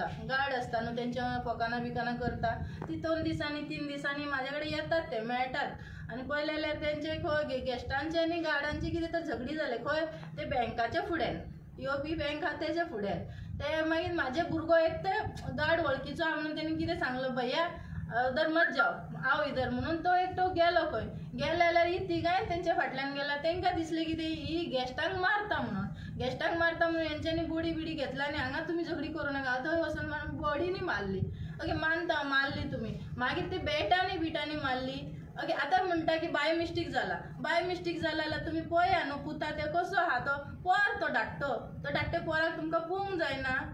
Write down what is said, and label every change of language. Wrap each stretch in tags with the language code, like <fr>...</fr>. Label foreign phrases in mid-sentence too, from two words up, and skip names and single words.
<kok>गार्ड आसता न्हू तेंच्या फकाना बिकाना करता. ती 2 दिसांनी 3 दिसांनी म्हाजे कडेन येतात ते मेळटात. आनी पळयलें जाल्यार तेंचे खंय गेस्टांचे आनी गार्डांचे कितें तर झगडी जाले खंय ते बँकाच्या फुड्यान येवपी बँक आहा तेच्या फुड्यान. ते मागीर म्हाजे भुरगो एक ते गार्ड वळखीचो आहा म्हणून तेणी कितें सांगलो</kok> <hi>भैया उधर मत जाओ आओ इधर</hi> <kok>म्हणून तो एकटो गेलो खंय. गेले जाल्यार ही तिगाय तेंच्या फाटल्यान गेला. तांकां दिसलें की ही गेस्टांक मारता म्हणून. गेस्टांक मारता म्हणून हेंच्यांनी बोडी बिडी घेतला आनी हांगा तुमी झगडी करूं नाका थंय वचून बॉडीनी मारली. ओके मानता मारली तुमी. मागीर ती बॅटांनी बिटांनी मारली. ओके आतां म्हणटा की</kok> <en>by mistake</en> <kok>जाला जाल्यार तुमी पळया न्हू पुता ते कसो आहा तो पोर तो धाकटे पोराक तुमकां पळोवंक जायना.</kok>